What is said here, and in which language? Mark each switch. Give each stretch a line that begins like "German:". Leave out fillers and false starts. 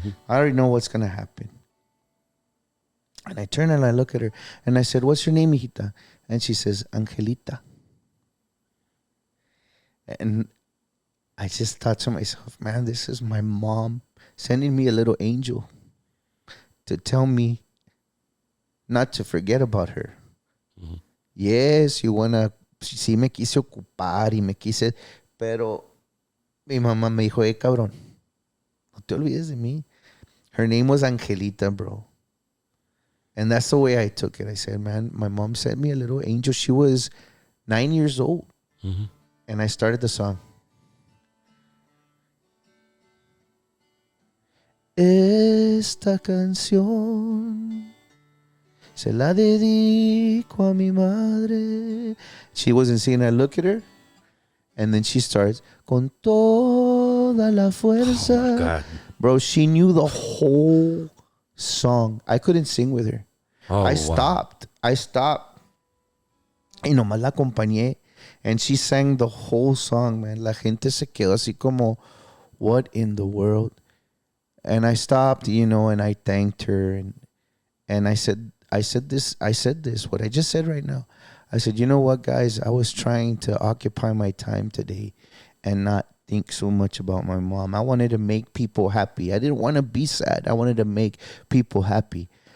English: I already know what's going to happen. And I turn and I look at her and I said, what's your name, hijita? And she says, Angelita. And I just thought to myself, man, this is my mom sending me a little angel to tell me not to forget about her.
Spanish: Yes, sí me quise ocupar y me quise, pero mi mamá me dijo, cabrón, no te olvides de mí.
English: Her name was Angelita, bro. And that's the way I took it. I said, man, my mom sent me a little angel. She was 9 years old. And I started the song.
Spanish: Esta canción se la dedico a mi madre.
English: She wasn't singing. I look at her. And then she starts,
Spanish: con toda la fuerza.
English: Oh, my God. Bro, she knew the whole song. I couldn't sing with her. Oh, I stopped.
Spanish: Y nomás la acompañé.
English: And she sang the whole song, man.
Spanish: La gente se quedó así como,
English: what in the world? And I stopped, and I thanked her. And I said this, what I just said right now. I said, you know what, guys? I was trying to occupy my time today and not think so much about my mom. I wanted to make people happy. I didn't want to be sad. I wanted to make people happy.